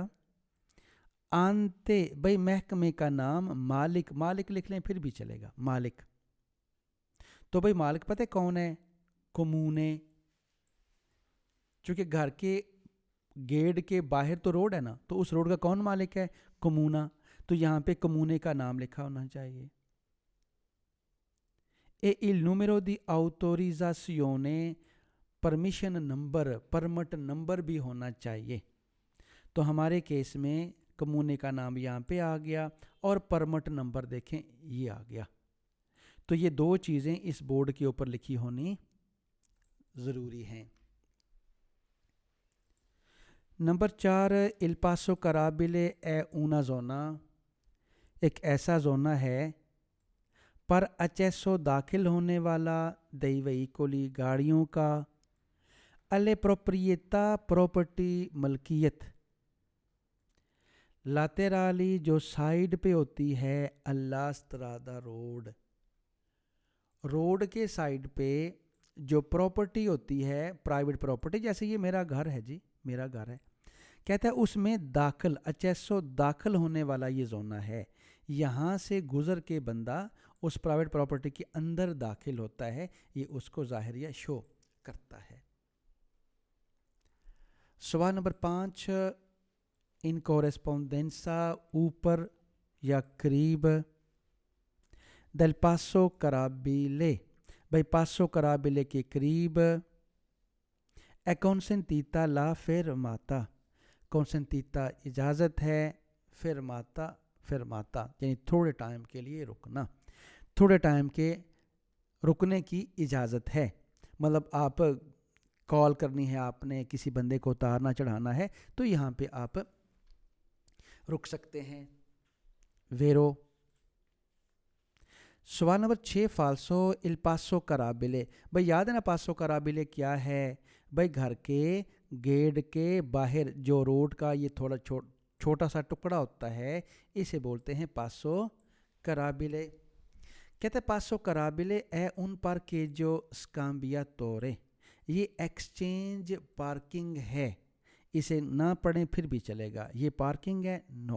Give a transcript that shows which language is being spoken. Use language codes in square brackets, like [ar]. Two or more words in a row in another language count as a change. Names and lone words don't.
[ur] آنتے، بھائی محکمے کا نام، مالک لکھ لیں پھر بھی چلے گا، مالک. تو بھائی مالک پتہ کون ہے؟ کمونے. چونکہ گھر کے گیٹ کے باہر تو روڈ ہے نا، تو اس روڈ کا کون مالک ہے؟ کمونہ. تو یہاں پہ کمونے کا نام لکھا ہونا چاہیے. [it] il numero di autorizzazione [en] permission number, permit number [ur] بھی ہونا چاہیے. تو ہمارے کیس میں کمونے کا نام یہاں پہ آ گیا اور [en] permit number [ur] دیکھیں یہ آ گیا. تو یہ دو چیزیں اس بورڈ کے اوپر لکھی ہونی ضروری ہیں۔ [it] نمبر 4 il passo carabile è una zona، [ur] ایک ایسا زونا ہے پر accesso داخل ہونے والا [it] dei veicoli [ur] گاڑیوں کا [it] alle proprietà [ur] پراپرٹی ملکیت laterali جو سائیڈ پہ ہوتی ہے [it] alla strada [ur] روڈ، روڈ کے سائیڈ پہ جو پراپرٹی ہوتی ہے [en] private property, [ur] جیسے یہ میرا گھر ہے جی، میرا گھر ہے، کہتا ہے اس میں داخل accesso داخل ہونے والا یہ زونہ ہے، یہاں سے گزر کے بندہ اس پرائیویٹ پراپرٹی کے اندر داخل ہوتا ہے، یہ اس کو ظاہریہ شو کرتا ہے۔ سوال نمبر 5 [it] in corrispondenza [ur] اوپر یا قریب [it] del passo carabile، [ur] بھائی [it] passo carrabile [ur] کے قریب [it] è consentita la fermata، [ur] consentita اجازت ہے، fermata فرماتا یعنی تھوڑے ٹائم کے لیے رکنا، تھوڑے ٹائم کے رکنے کی اجازت ہے، مطلب آپ کال کرنی ہے، آپ نے کسی بندے کو اتارنا چڑھانا ہے تو یہاں پہ آپ رک سکتے ہیں۔ [it] vero. [ur] سوال نمبر 6 [it] falso il passo carabile، [ur] بھائی یاد ہے نا [it] passo carrabile [ur] کیا ہے؟ بھائی گھر کے گیٹ کے باہر جو روڈ کا یہ تھوڑا چھوٹا سا ٹکڑا ہوتا ہے، اسے بولتے ہیں [it] passo carrabile. [ur] کہتے ہیں [it] passo carrabile [ur] ہے ان پر کے جو سکامبیا تورے، یہ [en] exchange parking [ur] ہے، اسے نہ پڑھیں پھر بھی چلے گا، یہ پارکنگ ہے نو۔